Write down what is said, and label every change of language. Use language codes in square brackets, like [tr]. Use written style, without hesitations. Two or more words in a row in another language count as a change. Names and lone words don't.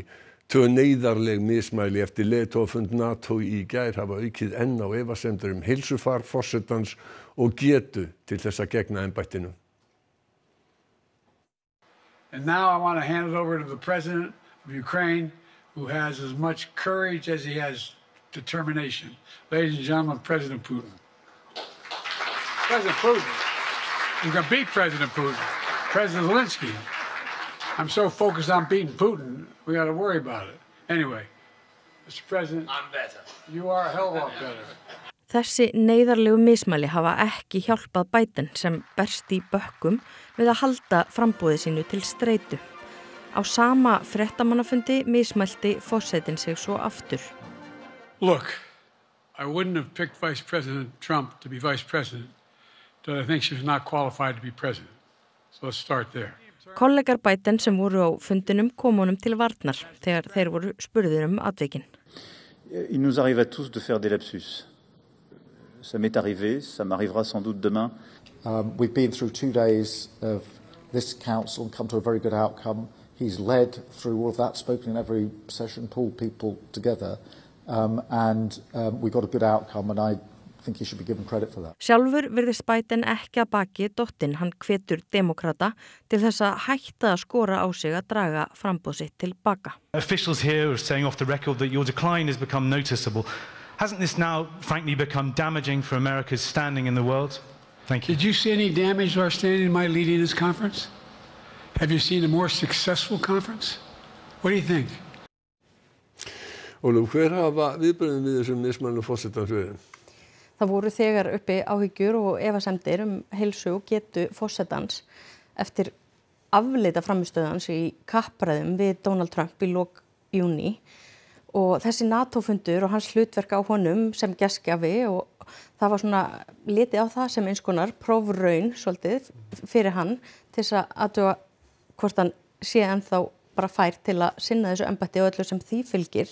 [is] 2 neyðarleg mismæli eftir leiðtogafund NATO í gær hafa aukið enn á efasemdir heilsufar forsetans og getu til þess að gegna embættinu. [en] And now I want to hand it over to the president of Ukraine, who has as much courage as he has determination. Ladies and gentlemen, President Putin. President Putin. We're going to beat President Putin. President Zelensky. I'm so focused on beating Putin, we got to worry about it. Anyway, Mr. President, I'm better. You are a hell of a lot better. [is] Þessi neyðarlegu mismæli hafa ekki hjálpað Biden sem berst í bökkum við að halda framboði sínu til streitu. Á sama fréttamannafundi mismælti forsetinn sig svo aftur. [en] Look, I wouldn't have picked Vice President Trump to be Vice President. I think she's not qualified to be president. So let's start there. [is] Kollegar Biden sem voru á fundinum kom honum til varnar þegar þeir voru spurðir atvikin. [fr] Il nous arrive à tous de faire des lapsus. Ça m'est arrivé, ça m'arrivera sans doute demain. [en] We've been through 2 days of this council and come to a very good outcome. He's led through all of that, spoken in every session, pulled people together, and we got a good outcome, and I think he should be given credit for that. [is] Sjálfur virðist Biden ekki að baki dottinn. Hann hvetur demókrata til þess að hætta að skora á sig að draga framboð sitt til baka. [en] Officials here are saying off the record that your decline has become noticeable. Hasn't this now frankly become damaging for America's standing in the world? Thank you. Did you see any damage to our standing in my leading this conference? Have you seen a more successful conference? What do you think? [is] Ólöf, hver hafa viðbrögðin við þessum mismælum forsetans verið? Það voru þegar uppi áhyggjur og efasemdir heilsu og getu forsetans eftir afleita framistöðans í kappræðum við Donald Trump í lok júní og þessi NATO-fundur og hans hlutverk á honum sem gestgjafi og það var svona litið á það sem eins konar prófraun svolítið fyrir hann til þess að athuga hvort hann sé ennþá bara fær til að sinna þessu embætti og öllu sem því fylgir.